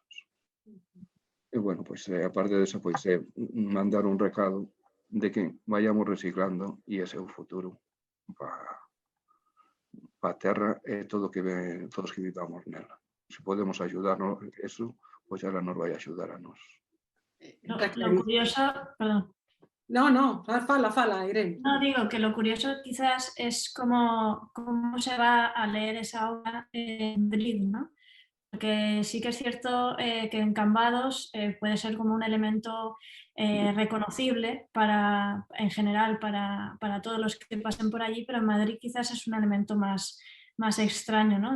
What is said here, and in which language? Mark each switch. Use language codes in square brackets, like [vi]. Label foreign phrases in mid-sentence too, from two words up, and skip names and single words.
[gl] E, bueno, pois, a parte desa, pois, é mandar un recado de que vayamos reciclando, e ese é o futuro para a terra e todos que vivamos nela. Se podemos ayudarnos, eso, pois ela nos vai axudar a nos. [es] Lo curioso, perdón. [gl] No, fala, Irene. [es] No, digo que lo curioso quizás es cómo se va a leer esa obra en Madrid, ¿no? Porque sí que es cierto que en Cambados puede ser como un elemento reconocible en general para todos los que pasen por allí, pero en Madrid quizás es un elemento más extraño, ¿no?